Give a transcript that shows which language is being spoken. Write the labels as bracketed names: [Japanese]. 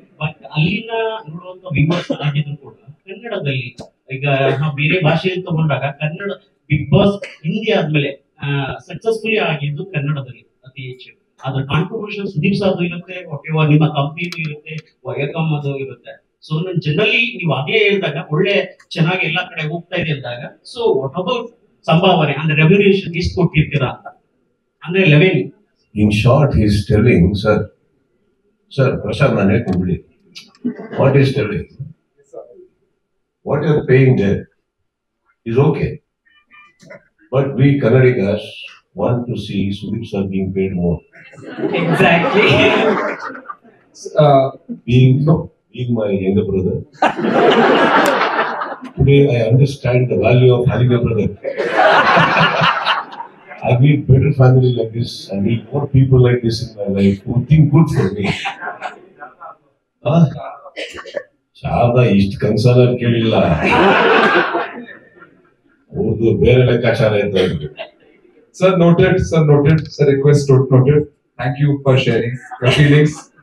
[Kannada] But ಅಲ್ಲಿನ ನೋಡುವಂತ ವಿಮರ್ಶ ಆಗಿದ್ರು ಕೂಡ ಕನ್ನಡದಲ್ಲಿ ಈಗ ನಾವು ಬೇರೆ ಭಾಷೆಯಲ್ಲಿ ತಗೊಂಡಾಗ ಕನ್ನಡ ಬಿಗ್ ಬಾಸ್ ಹಿಂದಿ ಆದ್ಮೇಲೆ ಸಕ್ಸಸ್ಫುಲಿ ಆಗಿದ್ದು ಕನ್ನಡದಲ್ಲಿ ಅತಿ ಹೆಚ್ಚು. ಅದ್ರ ಕಾಂಟ್ರಿಬ್ಯೂಷನ್ ಸುದೀಪ್ ಸರ್ದು ಇರುತ್ತೆ, ನಿಮ್ಮ ಕಂಪ್ನಿನೂ ಇರುತ್ತೆ, ವಯಕಮ್ ಅದು ಇರುತ್ತೆ. ಸೊ ನನ್ ಜನರಲಿ ನೀವು ಆಗ್ಲೇ ಹೇಳಿದಾಗ ಒಳ್ಳೆ ಚೆನ್ನಾಗಿ ಎಲ್ಲಾ ಕಡೆ ಹೋಗ್ತಾ ಇದೆ ಅಂದಾಗ, [English] so what about [Kannada] ಸಂಭಾವನೆ ಅಂದ್ರೆ ರೆಮ್ಯುನರೇಷನ್ ಎಷ್ಟು ಕೊಟ್ಟಿರ್ತೀರಾ ಅಂತ? ಅಂದ್ರೆ 11. [English] In short, he is telling, sir, Prashant, [Kannada] ನಾನು ಹೇಳ್ಕೊಂಡ್ಬಿಡಿ. [English] What is telling? What you are paying there is okay. But we Kannadigas want to see Sudeep sir being paid more. Exactly. Being my younger brother. Today I understand the value of having a brother. I need better family like this. I need more people like this in my life who think good for me. [Kannada] Sharada ಇಷ್ಟು concern ಕೇಳಿಲ್ಲ, ಅವ್ರದ್ದು ಬೇರೆ ಲೆಕ್ಕಾಚಾರ ಇತ್ತು. [English] Sir noted, sir noted, sir request noted. Thank you for sharing your feelings.